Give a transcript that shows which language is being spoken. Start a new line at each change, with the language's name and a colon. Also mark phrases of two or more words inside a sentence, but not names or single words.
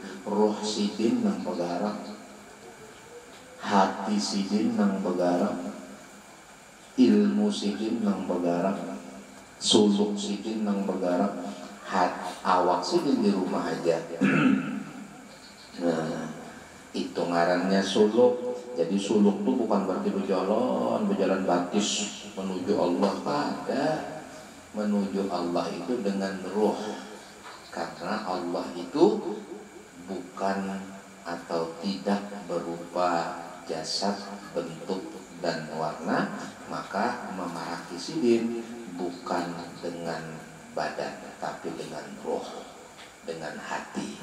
Banjar: Roh sidin nang bergerak, hati sidin nang bergerak, ilmu sidin nang bergerak, suluk sidin nang bergerak, awak sidin di rumah aja. Nah, itu ngarannya suluk.
Indonesian: Jadi suluk itu bukan berarti berjalan batis menuju Allah, pada menuju Allah itu dengan ruh. Karena Allah itu bukan atau tidak berupa jasad, bentuk dan warna, maka memaraki sidin bukan dengan badan, tapi dengan roh, dengan hati.